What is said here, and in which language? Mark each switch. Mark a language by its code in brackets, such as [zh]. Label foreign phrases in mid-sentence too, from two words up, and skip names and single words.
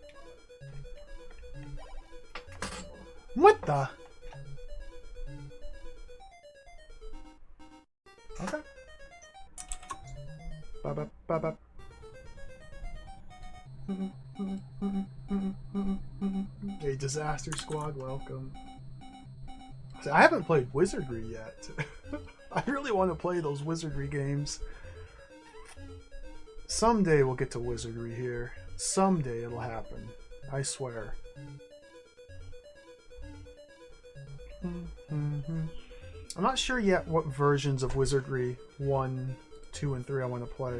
[en] What the? Okay. Ba-ba-ba-ba. A disaster squad, welcome. See, I haven't played Wizardry yet. I really want to play those Wizardry games. Someday we'll get to Wizardry here. Someday it'll happen. I swear. I'm not sure yet what versions of Wizardry 1, 2, and 3 I want to play.